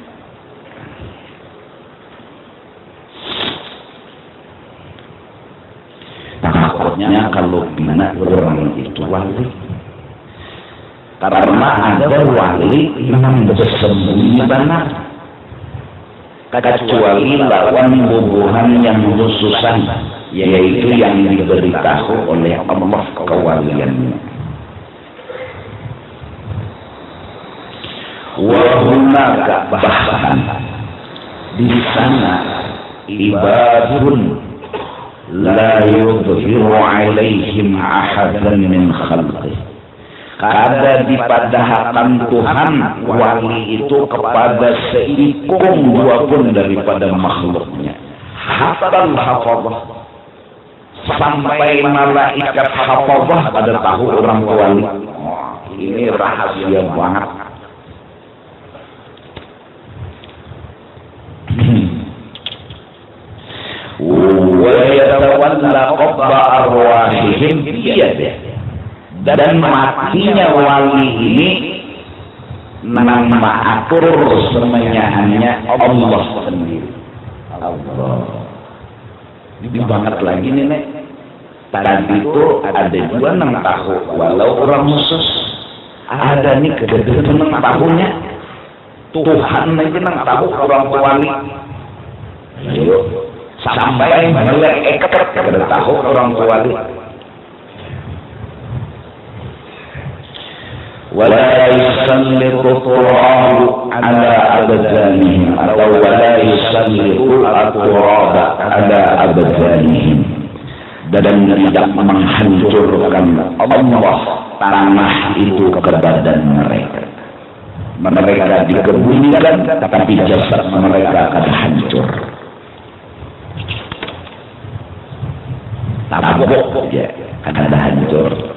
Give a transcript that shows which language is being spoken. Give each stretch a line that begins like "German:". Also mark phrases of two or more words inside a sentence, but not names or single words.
Banjar: Takutnya kalau bina orang itu wali, karena ada wali yang bersembunyi benar, kecuali lawan bubuhan yang khususan, yaitu yang diberitahu oleh Allah kewaliannya.
Arabic: Wahunaka
Banjar: bahkan di sana
Arabic: عباد لا يظهر عليهم أحدا من خلقه.
Banjar: Kada dipadahakan Tuhan wali itu kepada seikung dua pun daripada makhluknya. Hatta hafazah, sampai malaikat hafazah pada tahu orang wali. Ini rahasia banget.
Arabic: وَيَتَوَلَّى قَبْضَ أَرْوَاحِهِمْ بِيَدِهِ.
Banjar: Dan matinya wali ini nama atur semuanya Allah sendiri. Allah. Ini banget lagi nih nek. Tadi itu ada juga nang tahu walau orang khusus ada nih kedua nang tahunya Tuhan aja nang tahu orang wali. Ayo. Sampai melek kada tahu orang wali.
Arabic: ولا يسلط تراب على أبدانهم atau ولا يسلط التراب على أبدانهم,
Banjar: dan tidak menghancurkan Allah tanah itu ke badan mereka. Mereka dikebumikan tapi jasad mereka akan hancur. Tabok ya, akan hancur.